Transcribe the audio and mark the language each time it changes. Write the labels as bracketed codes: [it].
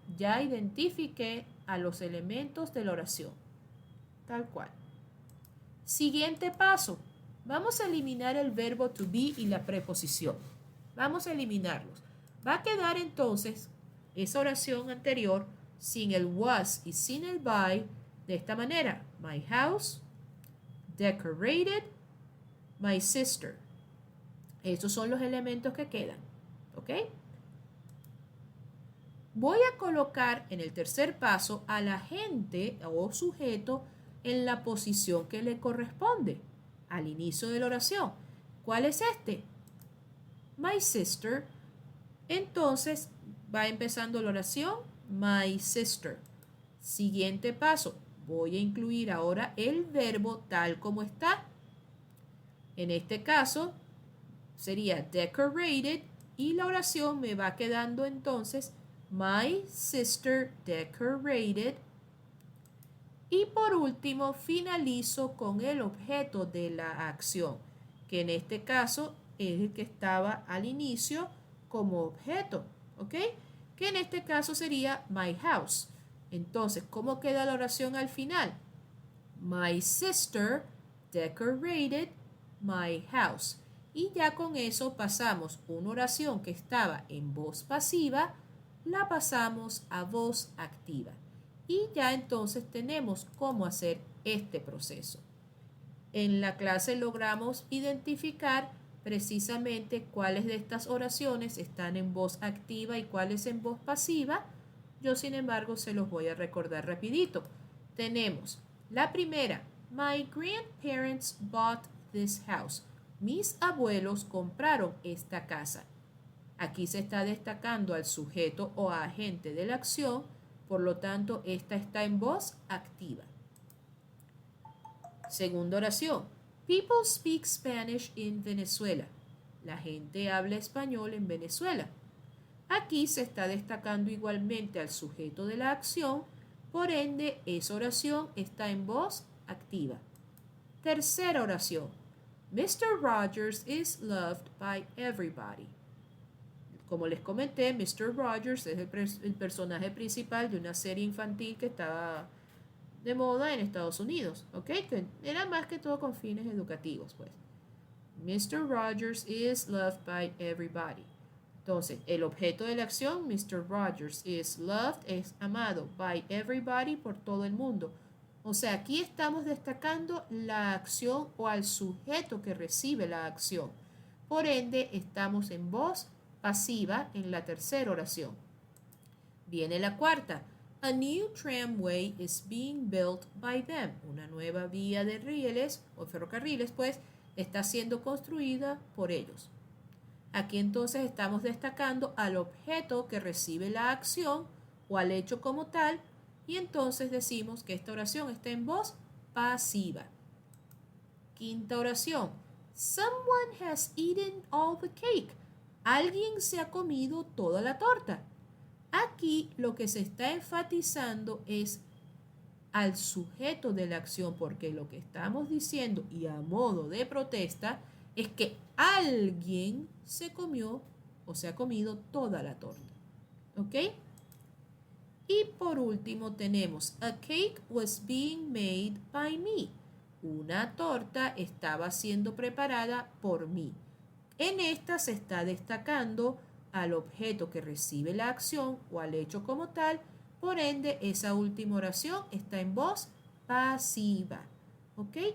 [es] ya identifiqué a los elementos de la oración. Tal cual. Siguiente paso. Vamos a eliminar el verbo to be y la preposición. Vamos a eliminarlos. Va a quedar entonces esa oración anterior sin el was y sin el by de esta manera. [en] My house, decorated, my sister. [es] Estos son los elementos que quedan. ¿Ok? Voy a colocar en el tercer paso al agente o sujeto en la posición que le corresponde al inicio de la oración. ¿Cuál es este? [en] My sister. [es] Entonces va empezando la oración. [en] My sister. [es] Siguiente paso. Voy a incluir ahora el verbo tal como está. En este caso sería decorated y la oración me va quedando entonces [en] my sister decorated. [es] Y por último finalizo con el objeto de la acción, que en este caso es el que estaba al inicio como objeto, ¿ok? Que en este caso sería [en] my house. [es] Entonces, ¿cómo queda la oración al final? [en] My sister decorated my house. [es] Y ya con eso pasamos una oración que estaba en voz pasiva, la pasamos a voz activa. Y ya entonces tenemos cómo hacer este proceso. En la clase logramos identificar precisamente cuáles de estas oraciones están en voz activa y cuáles en voz pasiva. Yo, sin embargo, se los voy a recordar rapidito. Tenemos la primera, [en] my grandparents bought this house. [es] Mis abuelos compraron esta casa. Aquí se está destacando al sujeto o agente de la acción, por lo tanto, esta está en voz activa. Segunda oración. [en] People speak Spanish in Venezuela. [es] La gente habla español en Venezuela. Aquí se está destacando igualmente al sujeto de la acción, por ende, esa oración está en voz activa. Tercera oración. Mr. [en] Rogers is loved by everybody. [es] Como les comenté, Mr. Rogers es el personaje principal de una serie infantil que estaba de moda en Estados Unidos, ¿ok? Que era más que todo con fines educativos, pues. [en] Mr. Rogers is loved by everybody. [es] Entonces, el objeto de la acción, [en] Mr. Rogers is loved, [es] es amado [en] by everybody, [es] por todo el mundo. O sea, aquí estamos destacando la acción o al sujeto que recibe la acción. Por ende, estamos en voz pasiva en la tercera oración. Viene la cuarta. [en] A new tramway is being built by them. [es] Una nueva vía de rieles o ferrocarriles, pues, está siendo construida por ellos. Aquí entonces estamos destacando al objeto que recibe la acción o al hecho como tal, y entonces decimos que esta oración está en voz pasiva. Quinta oración. [en] Someone has eaten all the cake. [es] Alguien se ha comido toda la torta. Aquí lo que se está enfatizando es al sujeto de la acción, porque lo que estamos diciendo y a modo de protesta es que alguien se comió o se ha comido toda la torta. ¿Ok? Y por último tenemos [en] a cake was being made by me. [es] Una torta estaba siendo preparada por mí. En esta se está destacando al objeto que recibe la acción o al hecho como tal, por ende esa última oración está en voz pasiva. ¿Ok?